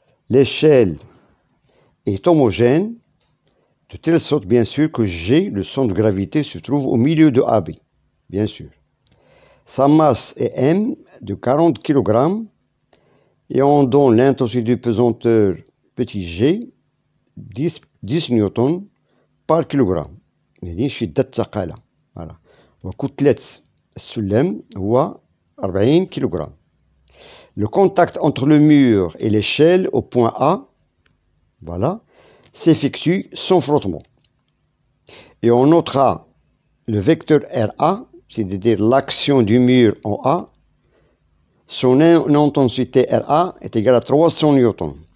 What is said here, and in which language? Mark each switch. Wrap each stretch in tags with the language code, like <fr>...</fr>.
<fr>L'échelle est homogène, de telle sorte, bien sûr, que G, le centre de gravité, se trouve au milieu de AB, bien sûr. Sa masse est M de 40 kg et on donne l'intensité de pesanteur petit g 10 newtons par kilogramme.</fr> <ar>يعني شدة الثقالة.</ar> <fr>Voilà.</fr> <ar>وكتلة السلم هو 40 kg.</ar> <fr>Le contact entre le mur et l'échelle au point A, voilà, s'effectue sans frottement. Et on notera le vecteur RA, c'est-à-dire l'action du mur en A, son intensité RA est égale à 300 newtons.</fr>